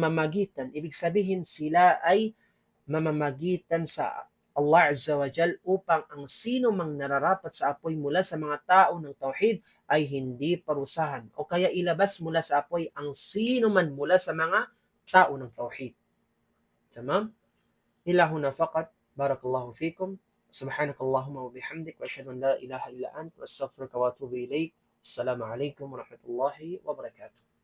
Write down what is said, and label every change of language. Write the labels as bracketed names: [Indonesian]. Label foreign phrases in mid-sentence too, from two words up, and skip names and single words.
[Filipino] Ibig sabihin, sila ay mamamagitan sa Allah [Arabic] عز وجل [Filipino] upang ang sino mang nararapat sa apoy mula sa mga tao ng tauhid ay hindi parusahan o kaya ilabas mula sa apoy ang sino man mula sa mga tao ng tauhid. [Arabic] تمام؟ إلى هنا فقط. بارك الله فيكم. سبحانك اللهم وبحمدك وأشهد أن لا إله إلا أنت وأستغفرك وأتوب إليك. السلام عليكم ورحمة الله وبركاته.